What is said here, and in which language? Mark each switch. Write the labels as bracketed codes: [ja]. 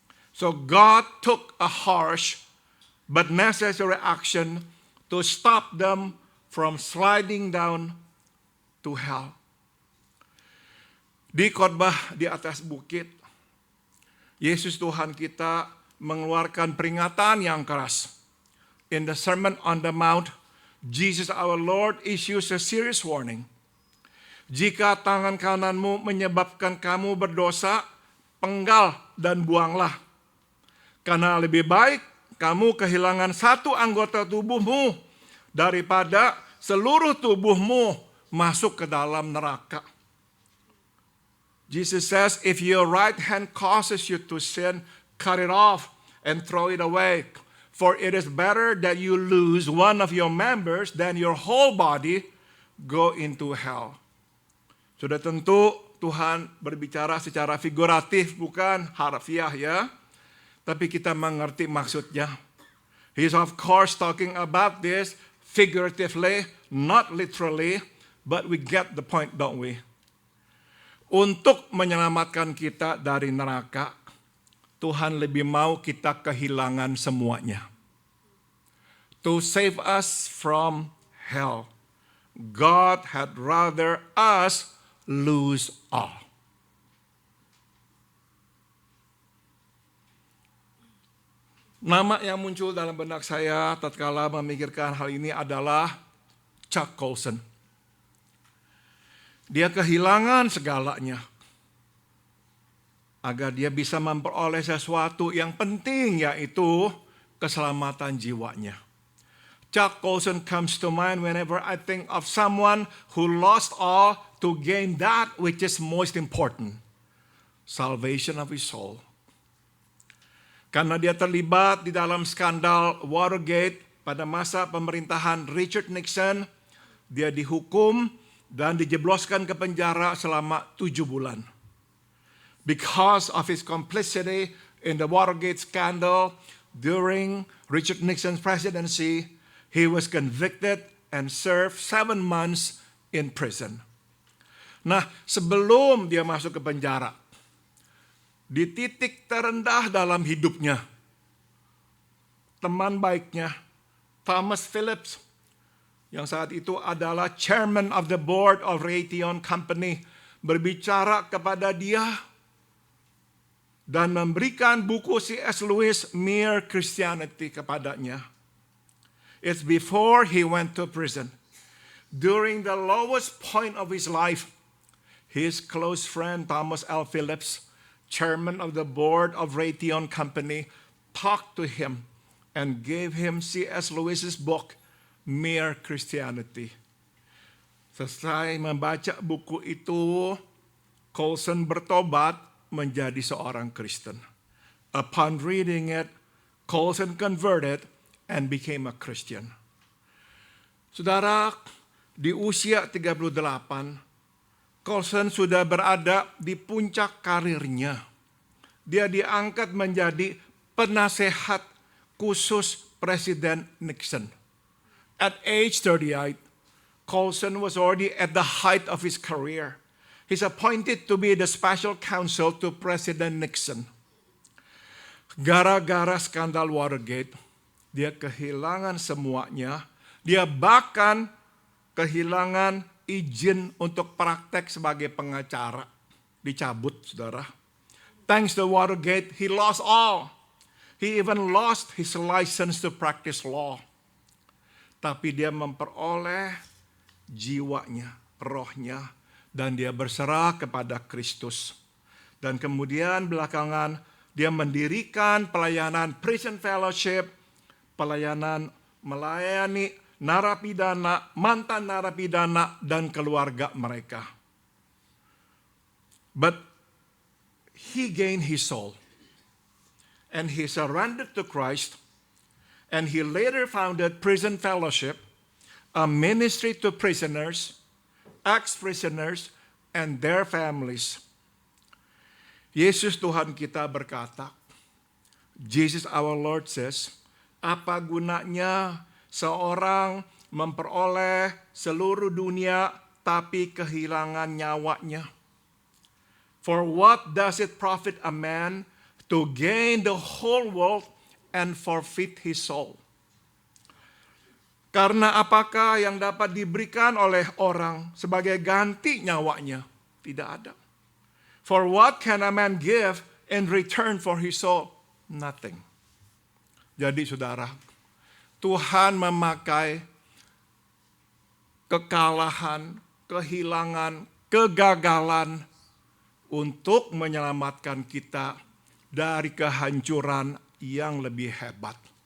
[en] So God took a harsh but necessary action to stop them from sliding down to hell. [id] Di khotbah di atas bukit, Yesus Tuhan kita mengeluarkan peringatan yang keras. [en] In the Sermon on the Mount, Jesus our Lord issues a serious warning. [id] Jika tangan kananmu menyebabkan kamu berdosa, penggal dan buanglah. Karena lebih baik kamu kehilangan satu anggota tubuhmu daripada seluruh tubuhmu masuk ke dalam neraka. [en] Jesus says, if your right hand causes you to sin, cut it off and throw it away. For it is better that you lose one of your members than your whole body go into hell. [id] Sudah tentu Tuhan berbicara secara figuratif, bukan harfiah ya. Tapi kita mengerti maksudnya. [en] He's of course talking about this figuratively, not literally, but we get the point, don't we? [id] Untuk menyelamatkan kita dari neraka, Tuhan lebih mau kita kehilangan semuanya. [en] To save us from hell, God had rather us lose all. [id] Nama yang muncul dalam benak saya tatkala memikirkan hal ini adalah Chuck Colson. Dia kehilangan segalanya agar dia bisa memperoleh sesuatu yang penting, yaitu keselamatan jiwanya. [en] Chuck Colson comes to mind whenever I think of someone who lost all to gain that which is most important, salvation of his soul. [id] Karena dia terlibat di dalam skandal Watergate pada masa pemerintahan Richard Nixon, dia dihukum dan dijebloskan ke penjara selama 7 bulan. [en] Because of his complicity in the Watergate scandal during Richard Nixon's presidency, he was convicted and served 7 months in prison. [id] Nah, sebelum dia masuk ke penjara, di titik terendah dalam hidupnya, teman baiknya, Thomas Phillips, yang saat itu adalah [en] chairman of the board of Raytheon Company, [id] berbicara kepada dia dan memberikan buku C.S. Lewis, Mere Christianity, kepadanya. [en] It's before he went to prison. During the lowest point of his life, his close friend Thomas L. Phillips, chairman of the board of Raytheon Company, talked to him and gave him C.S. Lewis's book, Mere Christianity. [id] Selesai membaca buku itu, Colson bertobat menjadi seorang Kristen. [en] Upon reading it, Colson converted and became a Christian. [id] Saudara, di usia 38, Colson sudah berada di puncak karirnya. Dia diangkat menjadi penasehat khusus Presiden Nixon. [en] At age 38, Colson was already at the height of his career. He's appointed to be the special counsel to President Nixon. [id] Gara-gara skandal Watergate, dia kehilangan semuanya. Dia bahkan kehilangan izin untuk praktek sebagai pengacara. Dicabut, saudara. [en] Thanks to Watergate, he lost all. He even lost his license to practice law. [id] Tapi dia memperoleh jiwanya, rohnya, dan dia berserah kepada Kristus. Dan kemudian belakangan dia mendirikan pelayanan prison fellowship, pelayanan melayani narapidana, mantan narapidana, dan keluarga mereka. [en] But he gained his soul. And he surrendered to Christ. And he later founded Prison Fellowship, a ministry to prisoners, ex-prisoners, and their families. [id] Yesus Tuhan kita berkata, [en] Jesus our Lord says, [id] apa gunanya seorang memperoleh seluruh dunia tapi kehilangan nyawanya? [en] For what does it profit a man to gain the whole world and forfeit his soul? [id] Karena apakah yang dapat diberikan oleh orang sebagai ganti nyawanya? Tidak ada. [en] For what can a man give in return for his soul? Nothing. [id] Jadi saudara, Tuhan memakai kekalahan, kehilangan, kegagalan untuk menyelamatkan kita dari kehancuran yang lebih hebat.